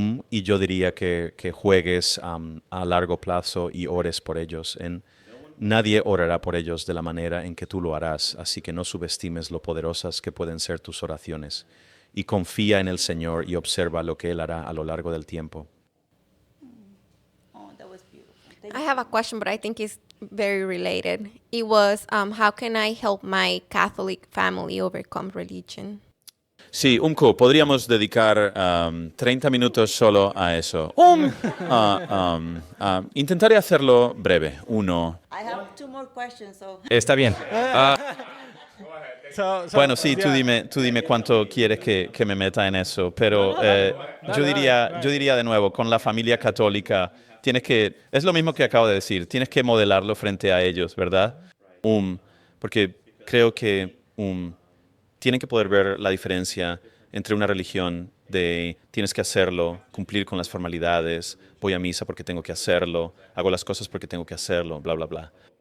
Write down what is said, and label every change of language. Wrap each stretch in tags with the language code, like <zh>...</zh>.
<es>Y yo diría que juegues a largo plazo y ores por ellos. nadie orará por ellos de la manera en que tú lo harás, así que no subestimes lo poderosas que pueden ser tus oraciones. Y confía en el Señor y observa lo que Él hará a lo largo del tiempo.</es> <en>Oh, that was beautiful. I have a question, but I think it's very related. It was, how can I help my Catholic family overcome religion?</en> <es>Sí, podríamos dedicar 30 minutos solo a eso. Intentaré hacerlo breve.</es> <en>I have 2 more questions, so</en> <es>Está bien. Bueno, sí, tú dime cuánto quieres que me meta en eso, pero yo diría de nuevo, con la familia católica, es lo mismo que acabo de decir, tienes que modelarlo frente a ellos, ¿verdad? Porque creo que tienen que poder ver la diferencia entre una religión de tienes que hacerlo, cumplir con las formalidades, voy a misa porque tengo que hacerlo, hago las cosas porque tengo que hacerlo, bla, bla, bla.</es>